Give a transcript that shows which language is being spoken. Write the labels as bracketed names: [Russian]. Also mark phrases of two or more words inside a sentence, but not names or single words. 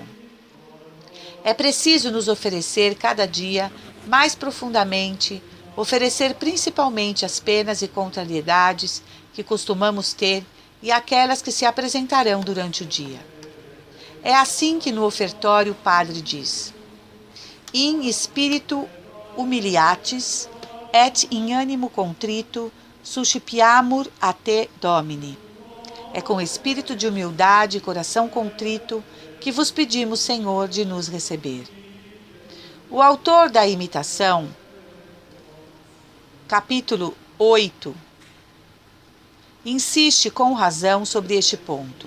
[Portuguese] É preciso nos oferecer cada dia mais profundamente, oferecer principalmente as penas e contrariedades que costumamos ter e aquelas que se apresentarão durante o dia. É assim que no ofertório o padre diz: [Latin] In spiritu humiliatis et in animo contrito suscipiamur a te Domine. [Portuguese] É com espírito de humildade e coração contrito que vos pedimos, Senhor, de nos receber. O autor da Imitação, capítulo 8, insiste com razão sobre este ponto.